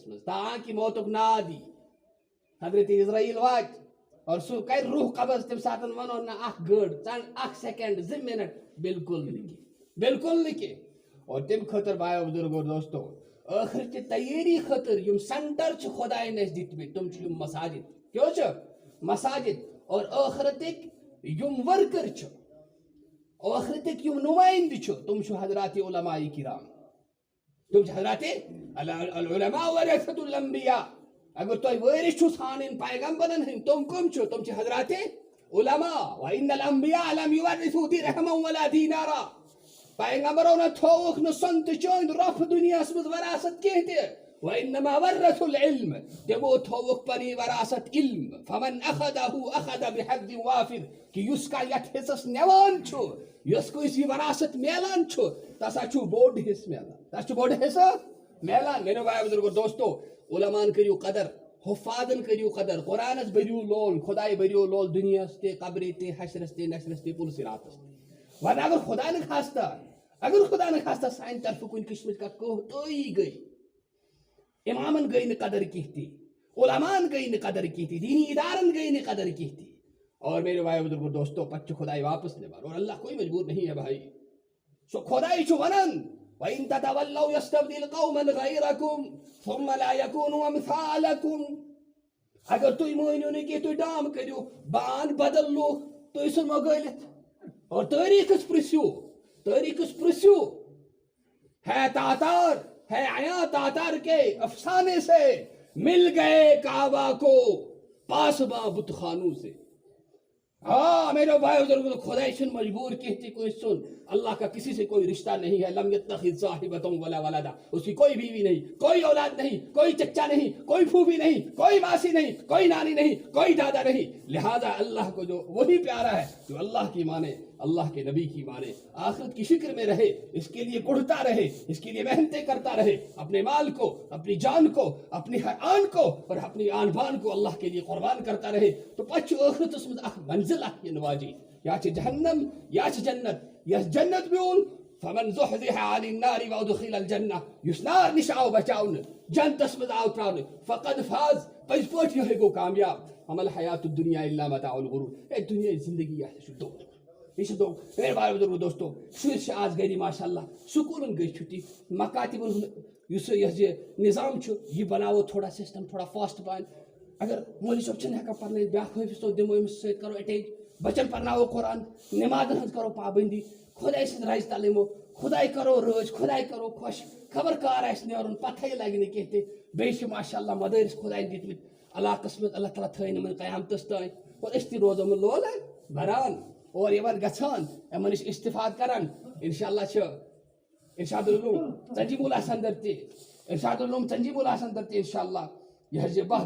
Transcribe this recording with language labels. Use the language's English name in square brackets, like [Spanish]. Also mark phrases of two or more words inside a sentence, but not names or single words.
[Kashmiri] منٛز تاکہِ موتُک ناد یی حضرت اسرائیل واتہِ اور سُہ کَرِ روح قبض تَمہِ ساتہٕ وَنو نہ اکھ گٲڑ ژَن اکھ سٮ۪کنٛڈ 2 مِنٹ بالکل نہٕ کینٛہہ بالکل نہٕ کینٛہہ اور تَمہِ خٲطرٕ بایو بُزرگو دوستو ٲخرٕچہِ تیٲری خٲطرٕ یِم سینٹر چھِ خۄدایَن اَسہِ دِتمٕتۍ تِم چھِ یِم مساجد کیٛاہ چھِ مساجد اور ٲخرتٕکۍ یِم ؤرکر چھِ ٲخرتٕکۍ یِم نُمٲیندٕ چھِ تِم چھِ حضرات علماء کرام تِم چھِ حضرات [Arabic] العلماء ورثۃ الانبیاء [Kashmiri] اگر تۄہہِ وٲرث چھُو ژھانٕنۍ پیغمبرن ہٕنٛدۍ تِم کٕم چھِ تِم چھِ حضرات علماء [Arabic] وإن الانبیاء لم يورثوا درہما ولا دینارا [Kashmiri] پیغمبرو نہ تھووُکھ نہٕ سۄنہٕ تہٕ چٲندۍ رۄپہٕ دُنیاہس منٛز وراثت کینٛہہ تہِ [Arabic] وإنما ورثوا العلم [Kashmiri] تِمو تھووُکھ پنٕنۍ وراثت علم [Arabic] فمن أخذه أخذ بحظ وافر [Kashmiri] کہ یُس کانٛہہ یتھ حصس نِوان چھُ یۄس کٲنٛسہِ یہِ وراثت میلان چھُ تس چھُ بوٚڑ حصہٕ میلان تس چھُ بوٚڑ حصہٕ میلان میٲنیو بایو بُزرگو دوستو علماءن کٔرِو قدر حفاظن کٔرِو قدر قرآنس بٔرِو لول خۄداے بٔرِو لول دُنیاہس تہِ قبرِ تہِ حشرس تہِ نشرس تہِ پُل صراطس تہِ وۄنۍ اگر خۄدا نہٕ خاستہ سانہِ طرفہٕ کُنہِ قٕسمٕچ کانٛہہ کوتٲہی گٔے امامن گٔے نہٕ قدر کینٛہہ تہِ علماءن گٔے نہٕ قدر کینٛہہ تہِ دینی ادارن گٔے نہٕ قدر کینٛہہ تہِ [Urdu] اور میرے بھائی [Kashmiri] بزرگو دوستو پتہٕ چھُ خۄداے واپس نِوان اور [Urdu] اللہ کوئی مجبور نہیں ہے بھائی [Kashmiri] سُہ خۄداے چھُ ونان [Arabic] وَإِن تَتَوَلَّوْا يَسْتَبْدِلْ قَوْمًا غَيْرَكُمْ ثُمَّ لَا يَكُونُوا أَمْثَالَكُمْ [Kashmiri] اگر تُہۍ مٲنِو نہٕ کینٛہہ تُہۍ ڈام کٔرِو بان بدل لوٗکھ تُہۍ ژھٕنو گٲلِتھ اور تٲریٖخس [Urdu] پرٛژھِو ہے تاتار ہے آیا تاتار کے افسانے سے مل گئے کعبہ کو پاسباں بت خانوں سے ہاں میرے بھائی بزرگوں [Kashmiri] خدائی چھُنہٕ مجبور کینٛہہ تہِ کٲنٛسہِ سُنٛد [Urdu] اللہ کا کسی سے کوئی رشتہ نہیں ہے [Arabic] لم يتخذ صاحبۃ ولا ولدا [Urdu] اس کی کوئی بیوی نہیں کوئی اولاد نہیں کوئی چچا نہیں کوئی پھوپھی نہیں کوئی ماسی نہیں کوئی نانی نہیں کوئی دادا نہیں لہذا اللہ کو جو وہی پیارا ہے جو اللہ کی مانے اللہ کے نبی کی مانے آخرت کی فکر میں رہے اس کے لیے گڑھتا رہے اس کے لیے محنتیں کرتا رہے اپنے مال کو اپنی جان کو اپنی ہر آن کو اور اپنی آن بان کو اللہ کے لیے قربان کرتا رہے تو [Kashmiri] پتہٕ چھُ ٲخرتس منٛز اکھ منزل اکھ یِنہٕ واجیٚنۍ یا چھِ جہنم یا چھِ جنت یس جنت میول [Arabic] فمن زحزح عن النار وادخل الجنہ [Kashmiri] یُس نار نِش آو بچاونہٕ جنتس منٛز آو تراونہٕ [Arabic] فقد فاز [Kashmiri] پٔزۍ پٲٹھۍ یِہوٚے گوٚو کامیاب [Arabic] وما الحیات الدنیا الا متاع الغرور [Kashmiri] ہے دُنیاہٕچ زندگی یہِ چھُ دھوکہٕ یہ چھُ دھوکہٕ میٲنۍ بھاے بزرگو دوستو شُرۍ چھِ آز گرِ [Arabic] ماشاء اللہ [Kashmiri] سکوٗلن گٔے چھُٹی مکاتِبن ہُنٛد یُس یہِ نظام چھُ یہِ بناوو تھوڑا سسٹم تھوڑا فاسٹ پہن اگر مولوی صٲب چھِنہٕ ہٮ۪کان پرنٲوِتھ بیٛاکھ حٲفظ صٲب دِمو أمِس سۭتۍ کرو اٹیچ بچن پرناوو قرآن نٮ۪مازن ہٕنٛز کرو پابنٛدی خۄداے سٕنٛز رَزِ تل یِمو خۄداے کرو رٲضۍ خۄداے کرو خۄش خبر کار آسہِ نیرُن پتہٕے لگہِ نہٕ کینٛہہ تہِ بیٚیہِ چھِ [Arabic] ماشاء اللہ [Kashmiri] مدارس خۄداین دِتمٕتۍ علاقس منٛز اللہ تعالیٰ تھٲیِن یِمن قیامتس تانۍ اور أسۍ تہِ روزو یِمن لولہٕ بران اور یِمن گژھان یِمن نِش استفاد کران [Arabic] انشاء اللہ [Kashmiri] چھِ ارشاد العلوم ژنجی مولا اندر تہِ ارشاد العلوم ژنجی مولا اندر تہِ [Arabic] انشاء اللہ [Kashmiri] یہ حظ